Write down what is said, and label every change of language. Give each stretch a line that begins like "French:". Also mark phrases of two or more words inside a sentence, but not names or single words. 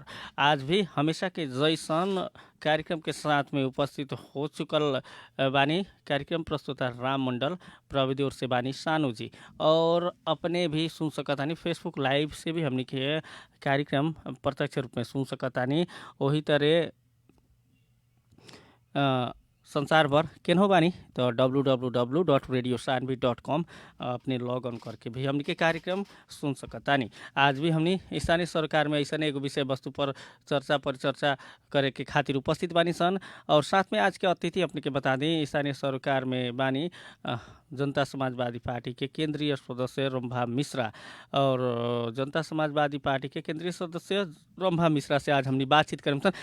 Bhojpuri: आज भी हमेशा के जैसन कार्यक्रम के साथ में उपस्थित हो चुकल बानी कार्यक्रम प्रस्तुता राम मंडल, प्रविधि ओर से बानी सानू जी और अपने भी सुन सकतानी फेसबुक लाइव से भी हमने के कार्यक्रम प्रत्यक्ष रूप में सुन सकतानी। वही तरह संसार भर केन हो बानी तो www.radiosanvi.com अपने
English: log on
Bhojpuri: करके भी हमने के कार्यक्रम सुन सकतानी। आज भी हमने स्थानीय सरकार में ऐसा एगो विषय वस्तु पर चर्चा परिचर्चा करे के खातिर उपस्थित बानी सन और साथ में आज के अतिथि अपने के बता दें स्थानीय सरकार में बानी जनता समाजवादी पार्टी के केंद्रीय सदस्य रंभा मिश्रा और जनता समाजवादी पार्टी के केंद्रीय सदस्य रंभा मिश्रा से आज हमने बातचीत करें सन।